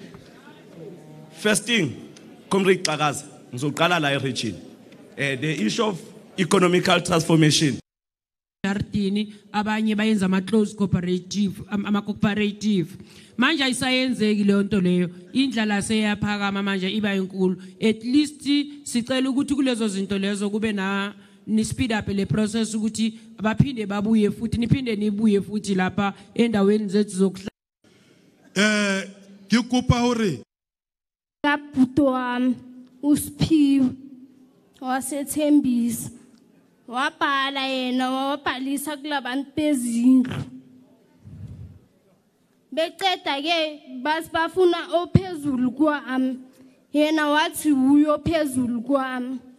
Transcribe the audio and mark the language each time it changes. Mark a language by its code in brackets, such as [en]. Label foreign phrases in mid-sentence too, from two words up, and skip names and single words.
[en] First thing, [zu] Comrade Tagaza, ngizoqala la region. [en] The issue of economical transformation. [zu] Artini abanye bayenza ama [en] close cooperative [zu] ama cooperative manje ayisayenzeki le nto leyo indlala seyaphakama manje iba enkulu [en] at least [zu] sicela ukuthi kulezo zinto lezo kube na ni [en] speed up [zu] le process ukuthi abaphinde babuye futhi niphinde nibuye futhi lapha endaweni zethu zokuhlala [st] Ke kopa hore ka puto [zu] uSphiwe wasethembisa wabhala yena wabhalisa kulabantu bezindlu beceda ke basibafuna ophezulu kwami yena wathi uyo phezulu kwami